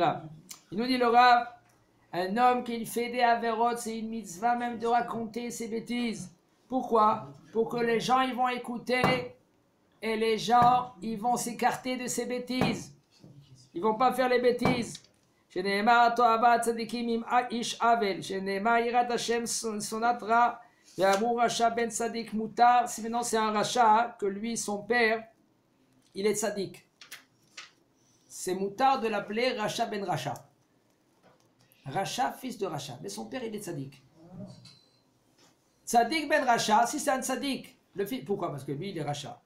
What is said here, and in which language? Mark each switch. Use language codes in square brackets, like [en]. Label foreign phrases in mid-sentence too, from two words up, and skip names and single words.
[fr] Il nous dit le Rav, un homme qui fait des avérotes, c'est une mitzvah même de raconter ses bêtises. Pourquoi? Pour que les gens ils vont écouter et les gens ils vont s'écarter de ces bêtises. Ils vont pas faire les bêtises. [he] שנאמר תועבת צדיקים עם איש עוול, שנאמר יראת השם שונאת רע, ואמרו רשע בן צדיק מותר. [fr] Si maintenant c'est un rachat, que lui, son père, il est tzaddik. C'est moutar de l'appeler [he] רשע בן רשע. [fr] Racha, fils de Racha. Mais son père, il est tzaddik. [he] צדיק בן רשע, [fr] si c'est un tzaddik, le fils, pourquoi? Parce que lui, il est Racha.